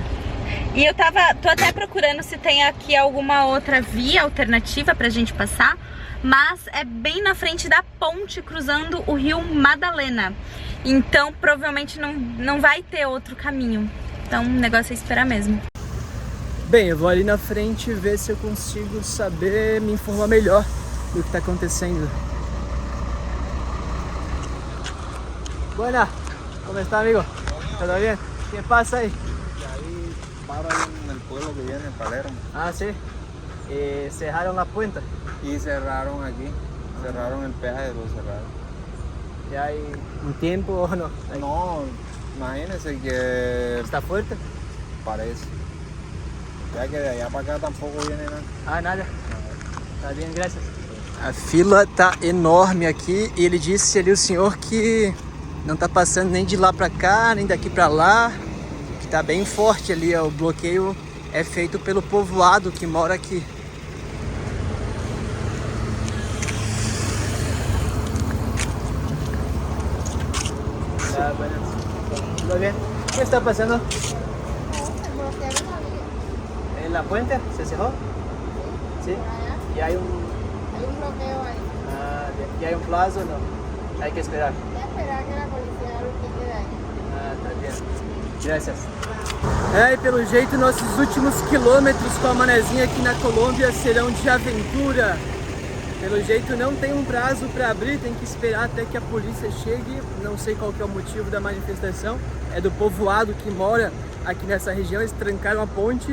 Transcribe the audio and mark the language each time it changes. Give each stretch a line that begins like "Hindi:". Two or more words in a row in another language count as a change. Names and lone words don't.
Portuguese: E eu tô até procurando se tem aqui alguma outra via alternativa pra gente passar, mas é bem na frente da ponte, cruzando o rio Madalena. Então provavelmente não vai ter outro caminho. Então o negócio é esperar mesmo. Bem, eu vou ali na frente ver se eu consigo saber, me informar melhor do que está acontecendo.
Spanish: Buena, como está, amigo? ¿Todo bien? ¿Qué pasa ahí? Ahí paro ahí en el pueblo que viene, en Palermo. Ah, sí. Cerraron la puerta. Y cerraron aquí, cerraron el peaje, lo cerraron. ¿Ya hay un tiempo o no? No, imagínense que... ¿Está fuerte? Parece. Ya que de allá para acá tampoco viene nada. Ah, nada.
Portuguese: Tá bem, graças. A fila tá enorme aqui e ele disse ali, o senhor, que não tá passando nem de lá pra cá, nem daqui pra lá, que tá bem forte ali, ó, o bloqueio é feito pelo povoado que mora aqui.
Spanish: Ah, bueno. ¿Todo bien? ¿Qué está pasando? ¿En la puente? ¿Se cerró? Sí. ¿Y hay un Hay un bloqueo ahí. Ah, ¿y hay un plazo o no? Hay que esperar. Voy a esperar que la policía lo quite de ahí.
Portuguese: Ah, tá bem. Graças. É, e pelo jeito nossos últimos quilômetros com a manezinha aqui na Colômbia serão de aventura. Pelo jeito não tem um prazo para abrir, tem que esperar até que a polícia chegue. Não sei qual que é o motivo da manifestação. É do povoado que mora aqui nessa região, eles trancaram a ponte.